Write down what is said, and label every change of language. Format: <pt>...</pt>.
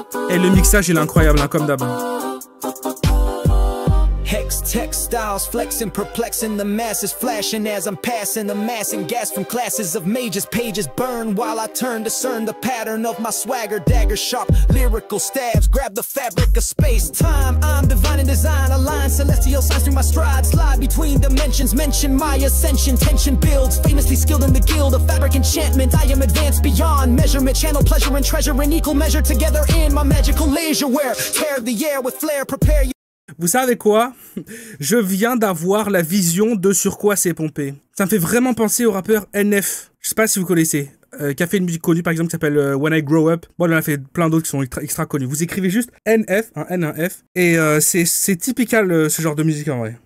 <fr>Et le mixage, il est incroyable, hein, comme d'hab.</fr> <en>Hex textiles flexing, perplexing the masses, flashing as I'm passing, amassing gas from classes of mages, pages burn while I turn, discern the pattern of my swagger, dagger sharp, lyrical stabs, grab the fabric of space, time, I'm divine in design, align celestial signs through my stride, slide between dimensions, mention my ascension, tension builds, famously skilled in the guild of fabric enchantment, I am advanced beyond measurement, channel pleasure and treasure in equal measure together in my magical leisure wear, tear the air with flair, prepare you.</en> <fr>Vous savez quoi? Je viens d'avoir la vision de sur quoi c'est pompé. Ça me fait vraiment penser au rappeur NF. Je sais pas si vous connaissez. Qui a fait une musique connue par exemple qui s'appelle When I Grow Up. Bon, il en a fait plein d'autres qui sont extra connus. Vous écrivez juste NF, un N1F. Et c'est typical ce genre de musique en vrai.</fr>